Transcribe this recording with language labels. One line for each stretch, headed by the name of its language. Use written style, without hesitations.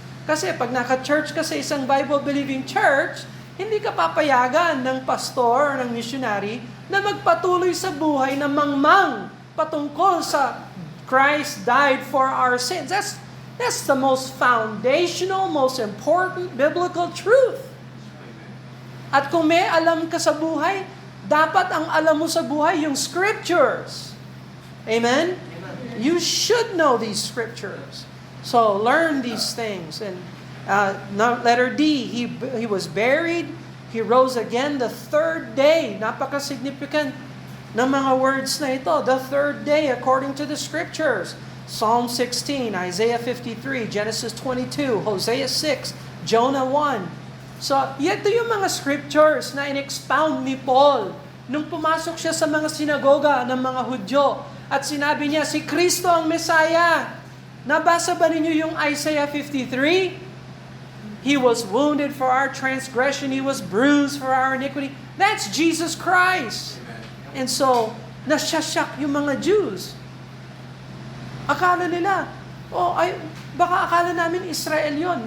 Filipino: Kasi pag naka-church ka sa isang Bible-believing church, hindi ka papayagan ng pastor o ng missionary na magpatuloy sa buhay na mangmang patungkol sa
English: Christ died for our sins. That's the most foundational, most important biblical truth.
Filipino: At kung may alam ka sa buhay, dapat ang alam mo sa buhay yung scriptures. Amen?
English: You should know these scriptures. So learn these things. And letter D, he was buried. He rose again the third day.
Filipino: Napaka-significant ng mga words na ito.
English: The third day according to the scriptures. Psalm 16, Isaiah 53, Genesis 22, Hosea 6, Jonah 1.
Filipino: So, ito yung mga scriptures na in-expound ni Paul nung pumasok siya sa mga sinagoga ng mga Hudyo. At sinabi niya, si Kristo ang Messiah. Nabasa ba ninyo yung Isaiah 53?
English: He was wounded for our transgression. He was bruised for our iniquity. That's Jesus Christ. And so,
Filipino: nasyasyak yung mga Jews. Akala nila, baka akala namin Israel yon.